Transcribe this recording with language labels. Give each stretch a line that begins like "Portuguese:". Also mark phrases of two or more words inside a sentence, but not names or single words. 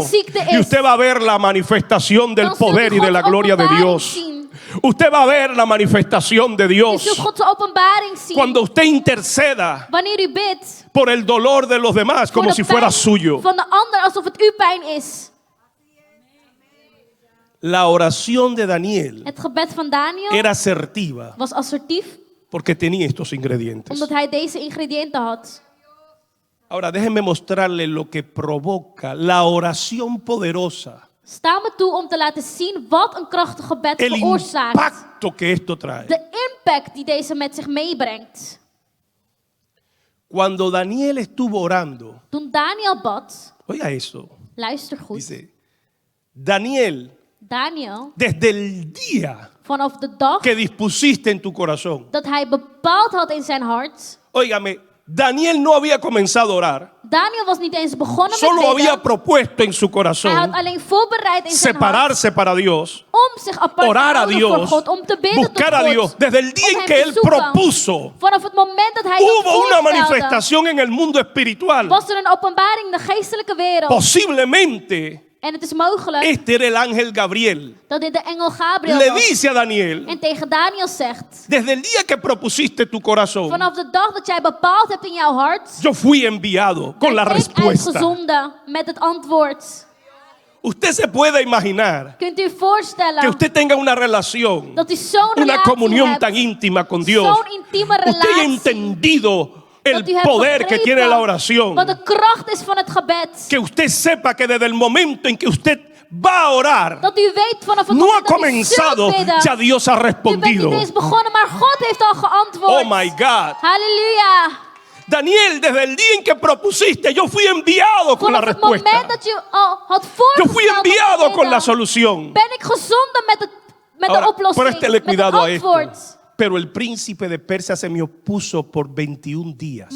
Dutch: ziekte
Spanish: Y
Dutch: is.
Spanish: usted va a ver la manifestación del
Dutch: Dan zult u
Spanish: poder y de la
Dutch: Gods
Spanish: gloria de
Dutch: openbaring
Spanish: Dios.
Dutch: zien.
Spanish: Usted va a ver la manifestación de
Dutch: U
Spanish: Dios
Dutch: zult Gods openbaring zien.
Spanish: cuando usted interceda
Dutch: Wanneer u bidt
Spanish: por el dolor de los demás
Dutch: voor
Spanish: como
Dutch: de
Spanish: si fuera
Dutch: pijn
Spanish: suyo.
Dutch: van de ander alsof het uw pijn is.
Spanish: La oración de Daniel
Dutch: Het gebed van Daniel
Spanish: era asertiva
Dutch: was assertief
Spanish: porque tenía estos ingredientes.
Dutch: omdat hij deze ingrediënten had.
Spanish: Ahora déjenme mostrarle lo que provoca la oración poderosa,
Dutch: Sta me toe om te laten zien wat een krachtig gebed
Spanish: el
Dutch: veroorzaakt.
Spanish: impacto que esto trae.
Dutch: De impact die deze met zich meebrengt.
Spanish: Cuando Daniel estuvo orando,
Dutch: Toen Daniel bad,
Spanish: oiga eso,
Dutch: luister goed.
Spanish: dice, Daniel,
Dutch: Daniel,
Spanish: desde el día
Dutch: vanaf de dag
Spanish: que dispusiste en tu corazón,
Dutch: dat hij bepaald had in zijn hart.
Spanish: óigame, Daniel no había comenzado a orar,
Dutch: Daniel was niet eens begonnen met
Spanish: solo había
Dutch: bidden.
Spanish: propuesto en su
Dutch: Hij had
Spanish: corazón
Dutch: alleen voorbereid in zijn hart
Spanish: separarse para Dios,
Dutch: om zich apart te
Spanish: orar a
Dutch: houden voor
Spanish: Dios,
Dutch: God, om te bidden tot
Spanish: buscar a
Dutch: God.
Spanish: Dios. Desde el día
Dutch: om
Spanish: en
Dutch: hem
Spanish: que
Dutch: te
Spanish: él
Dutch: zoeken.
Spanish: propuso,
Dutch: Vanaf het moment dat hij dat
Spanish: hubo una
Dutch: voorstelde,
Spanish: manifestación en el mundo espiritual.
Dutch: was er een openbaring in de geestelijke wereld.
Spanish: Posiblemente
Dutch: En het is mogelijk
Spanish: este era el ángel Gabriel.
Dutch: dat dit de engel Gabriel
Spanish: Le
Dutch: was.
Spanish: dice a Daniel,
Dutch: En tegen Daniel zegt,
Spanish: desde el día que propusiste tu corazón,
Dutch: vanaf de dag dat jij bepaald hebt in jouw hart,
Spanish: yo fui enviado con la
Dutch: ben ik
Spanish: respuesta.
Dutch: uitgezonden met het antwoord.
Spanish: Usted se puede imaginar
Dutch: Kunt u voorstellen
Spanish: que usted tenga una relación,
Dutch: dat u zo'n
Spanish: una
Dutch: relatie
Spanish: comunión
Dutch: hebt,
Spanish: tan íntima con Dios.
Dutch: zo'n intieme
Spanish: Usted haya
Dutch: relatie,
Spanish: entendido el
Dutch: dat u hebt
Spanish: poder que
Dutch: begrepen
Spanish: tiene la oración.
Dutch: wat de kracht is van het gebed.
Spanish: Que usted sepa que desde el momento en que usted va a orar,
Dutch: Dat u weet vanaf het
Spanish: no ha
Dutch: moment dat u
Spanish: comenzado,
Dutch: zult bidden,
Spanish: ya Dios ha
Dutch: u bent
Spanish: respondido.
Dutch: niet eens begonnen, maar God heeft al geantwoord.
English: Oh my God.
Dutch: Halleluja.
Spanish: Daniel, desde el día en que propusiste, yo fui enviado con la
Dutch: Vanaf het moment
Spanish: respuesta.
Dutch: dat je al had
Spanish: Yo fui
Dutch: voorgesteld om te
Spanish: enviado con
Dutch: bidden,
Spanish: la solución.
Dutch: ben ik gezonden met de
Spanish: Ahora,
Dutch: oplossing,
Spanish: préstele
Dutch: met het
Spanish: cuidado a esto.
Dutch: antwoord.
Spanish: Pero el príncipe de Persia se me opuso por 21 días.